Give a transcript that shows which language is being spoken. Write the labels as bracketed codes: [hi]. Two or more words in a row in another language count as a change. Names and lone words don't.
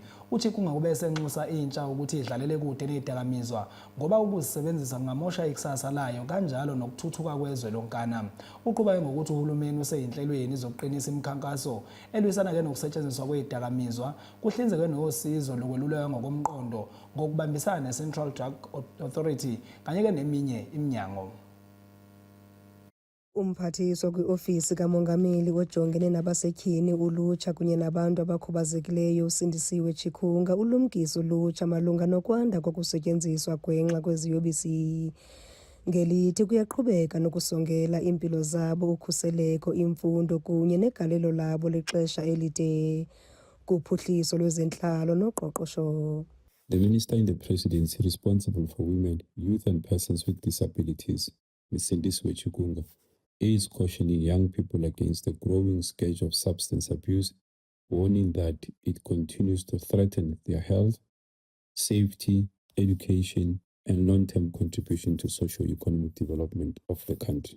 [zu] UChikunga kube esenxusa intsha ukuthi idlalele kude nezidakamizwa ngoba ukuzisebenzisa kungamosha ikusasa layo kanjalo nokuthuthuka kwezwe lonkana. Uqhubeke ngokuthi uhulumeni useyinhlelweni zokuqinisa imikhankaso elwisana-ke nokusetshenziswa kwezidakamizwa, kuhlinzekwe nosizo lokweluleka ngokomqondo ngokubambisana ne-Central Drug Authority kanye-ke neminye iminyango. [xh] Umphathiswa kwi-ofisi kamongameli ojongene nabasetyhini, ulutsha kunye nabantu abakhubazekileyo uSindisiwe Chikunga ulumkisa ulutsha malunga nokwanda kokusetyenziswa gwenxa kweziyobisi. Ngelithi kuyaqhubeka nokusongela impilo zabo, ukhuseleko, imfundo kunye negalelo labo lexesha elide kuphuhliso lwezentlalo noqoqosho. [en] The Minister in the Presidency responsible for women, youth and persons with disabilities, Ms. Sindisiwe Chikunga, is cautioning young people against the growing scourge of substance abuse, warning that it continues to threaten their health, safety, education, and long-term contribution to socio-economic development of the country.